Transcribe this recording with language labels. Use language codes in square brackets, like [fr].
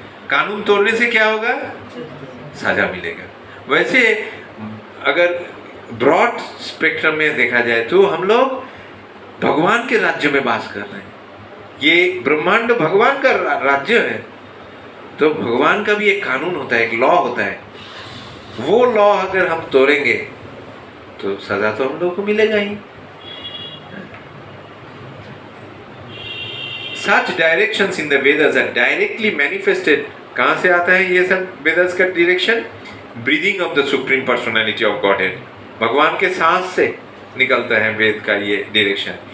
[hi] कानून तोड़ने से क्या होगा? सजा मिलेगा। वैसे अगर ब्रॉड स्पेक्ट्रम में देखा जाए तो हम लोग भगवान के राज्य में वास कर रहे हैं। ये ब्रह्मांड भगवान का राज्य है, तो भगवान का भी एक कानून होता है, एक लॉ होता है। वो लॉ अगर हम तोड़ेंगे तो सजा तो हम लोग को मिलेगा ही। [en] Such directions in the Vedas are directly manifested. [hi] कहाँ से आता है ये सब वेदास का direction? [en] Breathing of the Supreme Personality of Godhead. [hi] भगवान के सांस से निकलता है वेद का ये डायरेक्शन।